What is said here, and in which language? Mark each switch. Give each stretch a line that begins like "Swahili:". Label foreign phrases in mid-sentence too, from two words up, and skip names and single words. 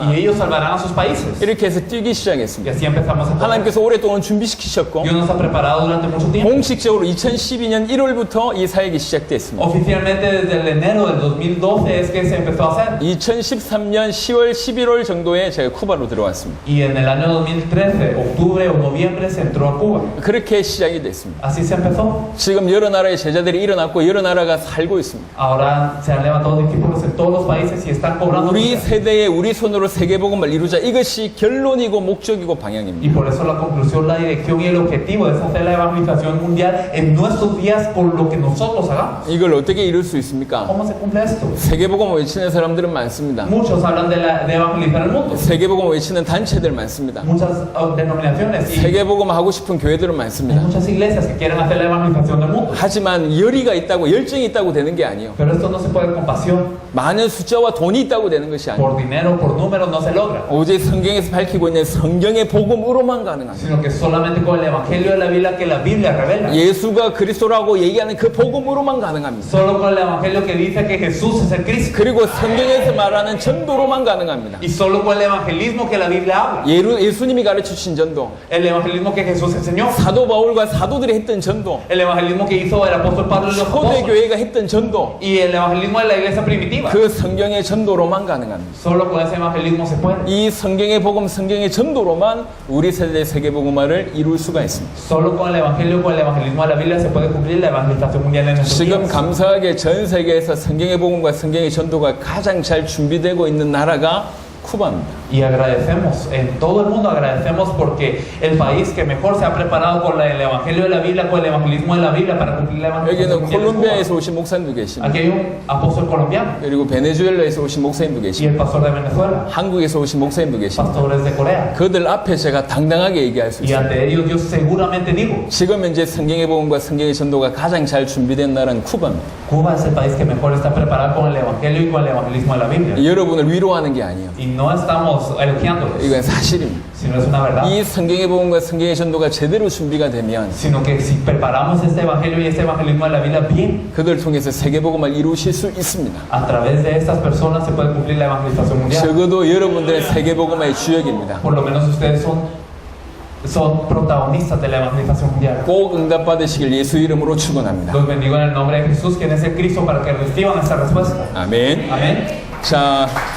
Spanish: Y ellos salvarán a sus países.
Korean: 이렇게 해서 뛰기
Spanish: Y
Korean: 시작했습니다.
Spanish: así empezamos a correr.
Korean: 하나님께서 오랫동안 준비시키셨고
Spanish: Dios nos ha preparado durante mucho tiempo.
Korean: 공식적으로 2012년 1월부터 이 사역이 시작됐습니다.
Spanish: Oficialmente desde el enero del 2012 es que se empezó a hacer.
Korean: 2013년 10월, 11월 정도에 제가 쿠바로 들어왔습니다.
Spanish: Y en el año 2013, octubre o noviembre, se entró a Cuba.
Korean: 그렇게 시작이 됐습니다.
Spanish: Así se empezó.
Korean: 지금 여러 나라의 제자들이 일어났고 여러 나라가 살고 있습니다.
Spanish: Ahora se han levantado discípulos en todos los países y están cobrando.
Korean: 우리 세대에 우리 손으로 세계복음을 이루자. 이것이 결론이고 목적이고 방향입니다.
Spanish: Y por eso la conclusión, la dirección y el objetivo es hacer la evangelización mundial en nuestros días con lo que nosotros hagamos.
Korean: 이걸 어떻게 이룰 수 있습니까?
Spanish: ¿Cómo se cumple esto?
Korean: 세계복음 외치는 사람들은 많습니다.
Spanish: Muchos hablan de evangelizar el mundo.
Korean: 세계복음 세계복음 외치는 단체들 많습니다.
Spanish: muchas denominaciones y
Korean: 세계복음 하고 싶은 교회들은
Spanish: hay
Korean: 많습니다.
Spanish: muchas iglesias que quieren hacer la evangelización del mundo.
Korean: 하지만 열의가 있다고 열정이 있다고 되는 게 아니에요.
Spanish: Pero esto no se puede con pasión,
Korean: 많은 숫자와 돈이 있다고 되는 것이 아니에요.
Spanish: por dinero, por números, no se logra.
Korean: 오직 성경에서 밝히고 있는 성경의 복음으로만 가능합니다.
Spanish: Sino que solamente con el evangelio de la Biblia que la Biblia revela.
Korean: 예수가 그리스도라고 얘기하는 그 복음으로만 가능합니다.
Spanish: Solo con el evangelio que dice que Jesús es el Cristo.
Korean: 그리고 성경에서 말하는 전도로만 가능합니다.
Spanish: Y solo con el evangelismo que la Biblia habla.
Korean: 예수님이 가르치신 전도,
Spanish: El evangelismo que Jesús enseñó.
Korean: 사도 바울과 사도들이 했던 전도,
Spanish: El evangelismo que hizo el apóstol Pablo y los apóstoles.
Korean: 초대교회가 했던 전도,
Spanish: Y el evangelismo de la iglesia primitiva.
Korean: 그 성경의 전도로만 가능합니다.
Spanish: Solo con ese evangelismo se puede.
Korean: 이 성경의 복음, 성경의 전도로만 우리 세대의 세계복음화를 이룰 수가 있습니다.
Spanish: Solo con el evangelio, con el evangelismo de la Biblia se puede cumplir la evangelización mundial en nuestros
Korean: 지금
Spanish: días.
Korean: 감사하게 전 세계에서 성경의 복음과 성경의 전도가 가장 잘 준비되고 있는 나라가 쿠바입니다.
Spanish: Y agradecemos, en todo el mundo agradecemos porque el país que mejor se ha preparado con el evangelio de la Biblia, con el evangelismo de la Biblia para cumplir la evangelización
Korean: 여기는
Spanish: mundial es Cuba.
Korean: 콜롬비아에서 오신 목사님도 계십니다.
Spanish: Aquí hay un apóstol colombiano
Korean: 그리고 베네수엘라에서 오신 목사님도
Spanish: y
Korean: 계십니다.
Spanish: el pastor de Venezuela,
Korean: 한국에서 오신 목사님도 계십니다.
Spanish: pastores de Corea.
Korean: 그들 앞에 제가 당당하게 얘기할 수
Spanish: Y
Korean: 있습니다.
Spanish: ante ellos yo seguramente digo,
Korean: 지금 현재 성경의 복음과 성경의 전도가 가장 잘 준비된 나라는 쿠바입니다.
Spanish: Cuba es el país que mejor está preparado con el evangelio y con el evangelismo de la Biblia.
Korean: 여러분을 위로하는 게 아니에요.
Spanish: Y no estamos elogiándolos,
Korean: 이건 사실입니다.
Spanish: sino es una verdad.
Korean: 이 성경의 복음과 성경의 전도가 제대로 준비가 되면
Spanish: Sino que si preparamos este evangelio y este evangelismo de la Biblia bien,
Korean: 그들 통해서 세계복음을 이루실 수 있습니다.
Spanish: a través de estas personas se puede cumplir la evangelización mundial.
Korean: 적어도 여러분들의 세계복음의 주역입니다.
Spanish: Por lo menos ustedes son protagonistas de la evangelización mundial.
Korean: 꼭 응답받으시길 예수 이름으로 축원합니다.
Spanish: Los bendigo en el nombre de Jesús, quien es el Cristo, para que reciban esta respuesta.
Korean: 아멘.
Spanish: Amén.
Korean: 자,